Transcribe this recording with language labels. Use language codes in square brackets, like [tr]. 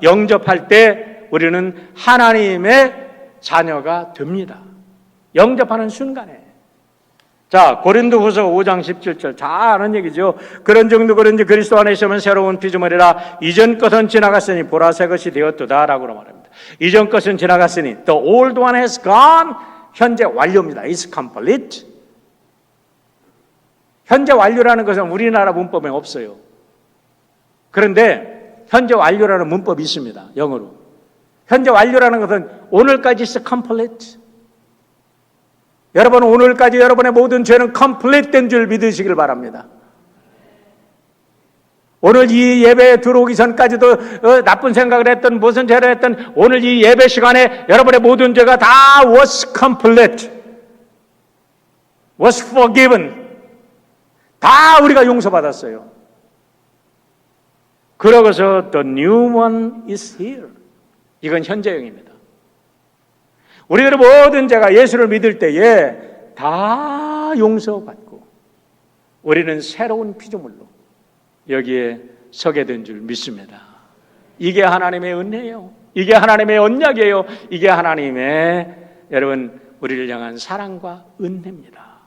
[ko] 영접할 때 우리는 하나님의 자녀가 됩니다. 영접하는 순간에. 자, 고린도후서 5장 17절 잘 아는 얘기죠. 그런 정도 그런지 그리스도 안에 있으면 새로운 피조물이라 이전 것은 지나갔으니 보라 새 것이 되었도다 라고 말합니다. 이전 것은 지나갔으니 [en] the old one has gone. [ko] 현재 완료입니다. [en] It's complete. [ko] 현재 완료라는 것은 우리나라 문법에 없어요. 그런데 현재 완료라는 문법이 있습니다. 영어로. 현재 완료라는 것은 오늘까지 [en] is complete. [ko] 여러분, 오늘까지 여러분의 모든 죄는 complete 된 줄 믿으시길 바랍니다. 오늘 이 예배에 들어오기 전까지도 나쁜 생각을 했던, 무슨 죄를 했던, 오늘 이 예배 시간에 여러분의 모든 죄가 다 [en] was complete, was forgiven. [ko] 다 우리가 용서받았어요. [en] 그러고서 the new one is here. [ko] 이건 현재형입니다. 우리들의 모든 죄가 예수를 믿을 때에 다 용서받고 우리는 새로운 피조물로 여기에 서게 된 줄 믿습니다. 이게 하나님의 은혜예요. 이게 하나님의 언약이에요. 이게 하나님의 여러분 우리를 향한 사랑과 은혜입니다.